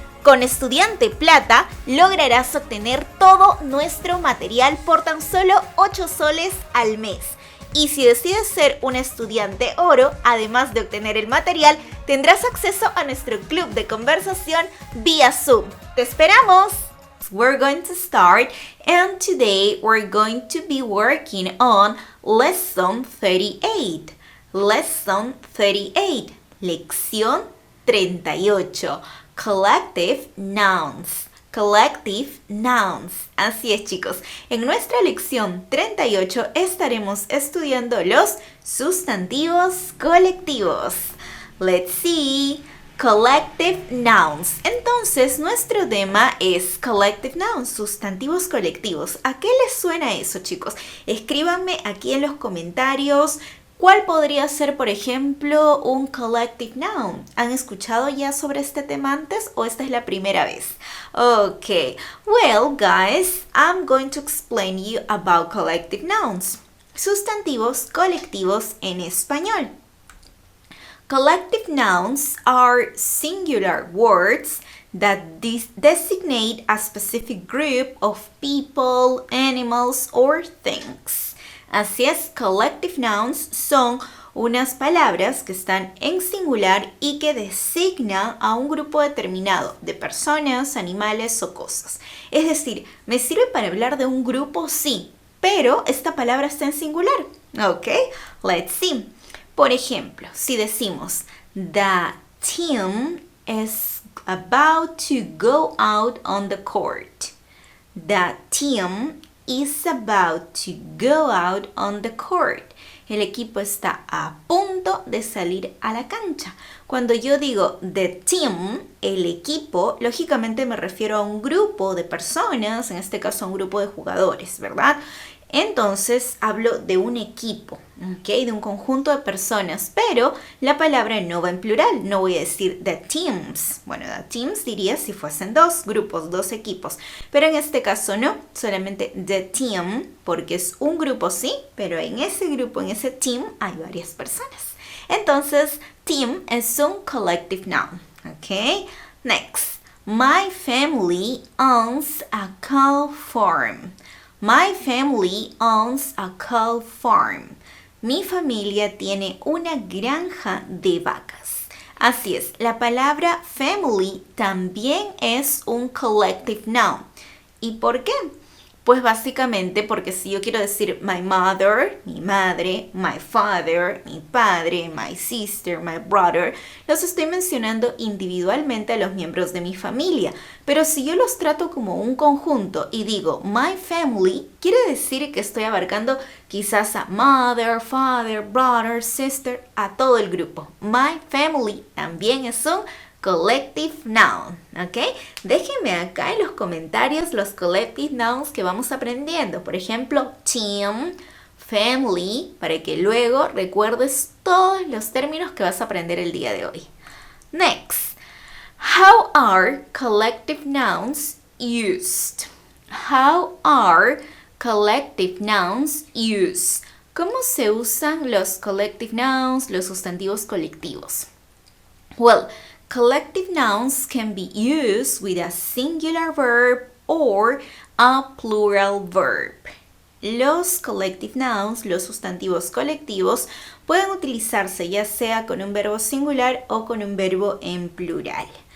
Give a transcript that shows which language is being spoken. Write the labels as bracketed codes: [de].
[es] Con Estudiante Plata lograrás obtener todo nuestro material por tan solo 8 soles al mes. Y si decides ser un estudiante oro, además de obtener el material, tendrás acceso a nuestro club de conversación vía Zoom. ¡Te esperamos! [en] We're going to start, and today we're going to be working on Lesson 38. Lesson 38. [es] Lección 38. [en] Collective Nouns. Collective Nouns. [es] Así es, chicos. En nuestra lección 38 estaremos estudiando los sustantivos colectivos. [en] Let's see. Collective Nouns. [es] Entonces, nuestro tema es Collective Nouns, sustantivos colectivos. ¿A qué les suena eso, chicos? Escríbanme aquí en los comentarios. ¿Cuál podría ser, por ejemplo, un collective noun? ¿Han escuchado ya sobre este tema antes o esta es la primera vez? [en] Okay, well guys, I'm going to explain you about collective nouns. [es] Sustantivos colectivos en español. [en] Collective nouns are singular words that designate a specific group of people, animals, or things. [es] Así es, collective nouns son unas palabras que están en singular y que designan a un grupo determinado de personas, animales o cosas. Es decir, me sirve para hablar de un grupo, sí, pero esta palabra está en singular. [en] Ok, let's see. [es] Por ejemplo, si decimos [en] the team is about to go out on the court. The team is about to go out on the court. [es] El equipo está a punto de salir a la cancha. Cuando yo digo the team, el equipo, lógicamente me refiero a un grupo de personas, en este caso a un grupo de jugadores, ¿verdad? Entonces hablo de un equipo, ¿ok? De un conjunto de personas, pero la palabra no va en plural, no voy a decir the teams. Bueno, the teams diría si fuesen dos grupos, dos equipos, pero en este caso no, solamente the team, porque es un grupo sí, pero en ese grupo, en ese team, hay varias personas. Entonces, team es un collective noun, ¿ok? [en] Next, my family owns a cow farm. My family owns a cow farm. [es] Mi familia tiene una granja de vacas. Así es, la palabra family también es un collective noun. ¿Y por qué? Pues básicamente porque si yo quiero decir my mother, mi madre, my father, mi padre, my sister, my brother, los estoy mencionando individualmente a los miembros de mi familia. Pero si yo los trato como un conjunto y digo my family, quiere decir que estoy abarcando quizás a mother, father, brother, sister, a todo el grupo. My family también es un collective noun, ¿ok? Déjenme acá en los comentarios los collective nouns que vamos aprendiendo. Por ejemplo, team, family, para que luego recuerdes todos los términos que vas a aprender el día de hoy. [en] Next, how are collective nouns used? How are collective nouns used? [es] ¿Cómo se usan los collective nouns, los sustantivos colectivos? [en] Well, collective nouns can be used with a singular verb or a plural verb. [es] los collective nouns, los sustantivos colectivos, pueden utilizarse ya sea con un verbo singular o con un verbo en plural.